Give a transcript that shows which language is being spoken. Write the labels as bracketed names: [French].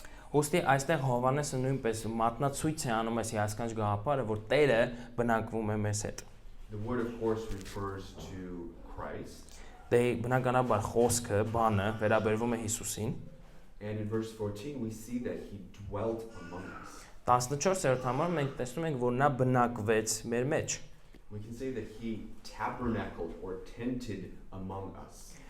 [Armenian] Ոստի այստեղ Հովհաննեսը նույնպես մատնացույց է անում այս հիասքանչ գաղափարը, որ Տերը բնակվում է մեզ հետ։ [English] The word of course refers to Christ. [Armenian] Դե բնականաբար խոսքը, բանը վերաբերվում է Հիսուսին։ [English] And in verse 14 we see that he dwelt among us. [Armenian] 14-րդ համարում մենք տեսնում ենք, որ նա բնակվեց մեր մեջ։ [English] We can say that he tabernacled or tented among us.